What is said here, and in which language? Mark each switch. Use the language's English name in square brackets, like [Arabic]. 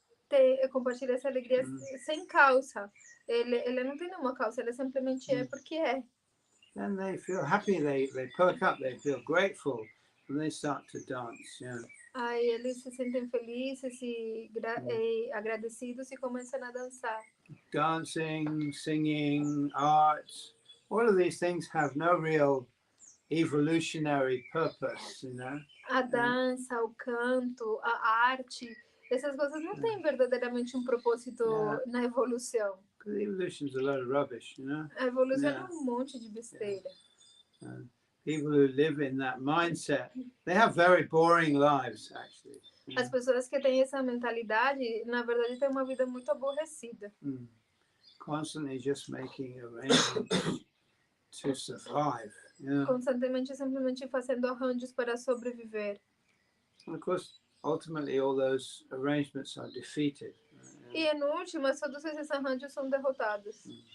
[Portuguese] Ele compartilha essa alegria sem causa. Ele não tem nenhuma causa, ele simplesmente é porque é. [English] Then they feel happy, they perk up, they feel grateful, and they start to dance. [Portuguese] Aí eles se sentem felizes e agradecidos e começam a dançar. [English] Dancing, singing, arts, all of these things have no real evolutionary purpose, [Portuguese] A dança, o canto, a arte, essas coisas não têm verdadeiramente um propósito na evolução. [English] Because evolution is a lot of rubbish, [Portuguese] A evolução é um monte de besteira. [English] People who live in that mindset, they have very boring lives, actually. [Portuguese] As pessoas que têm essa mentalidade, na verdade, têm uma vida muito aborrecida. [English] Constantly just making arrangements to survive. [Portuguese] Constantemente, simplesmente fazendo arranjos para sobreviver. [English] And of course, ultimately, all those arrangements are defeated. [Portuguese] E, no último, todos esses arranjos são derrotados.